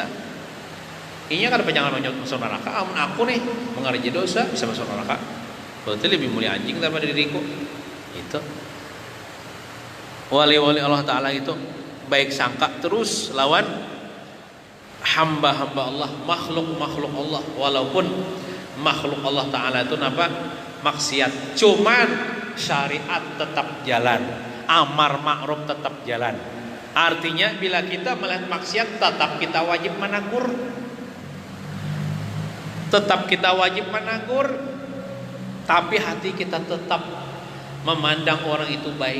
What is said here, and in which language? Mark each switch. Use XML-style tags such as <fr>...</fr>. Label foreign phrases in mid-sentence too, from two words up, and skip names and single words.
<bjn>Inya kada penjangan masuk neraka. Amun aku nih mengerja dosa bisa masuk neraka.</bjn> <id>Berarti lebih mulia anjing daripada diriku. Itu.</id> <bjn>Wali-wali</bjn> <ar>Allah Ta'ala</ar> <bjn>itu baik sangka terus lawan hamba-hamba Allah, makhluk-makhluk Allah, walaupun makhluk Allah Ta'ala itu apa?</bjn> <id>Maksiat, cuman syariat tetap jalan, amar ma'ruf tetap jalan. Artinya bila kita melihat maksiat tetap kita wajib menegur, tetap kita wajib menegur, tapi hati kita tetap memandang orang itu baik.</id>